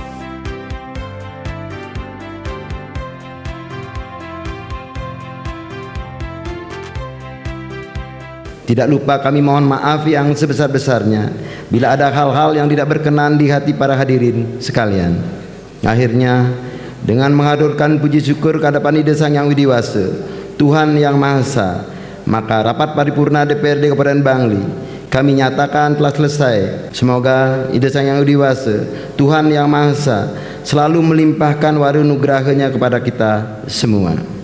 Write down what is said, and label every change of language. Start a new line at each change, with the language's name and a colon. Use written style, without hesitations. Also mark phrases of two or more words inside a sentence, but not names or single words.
Indonesian: Tidak lupa kami mohon maaf yang sebesar-besarnya bila ada hal-hal yang tidak berkenan di hati para hadirin sekalian. Akhirnya, dengan menghadurkan puji syukur kehadapan Ide Sang Hyang Widi Wase, Tuhan Yang Maha Esa, maka rapat paripurna DPRD Kabupaten Bangli kami nyatakan telah selesai. Semoga Ide Sang Hyang Widi Wase, Tuhan Yang Maha Esa, selalu melimpahkan warunugrahanya kepada kita semua.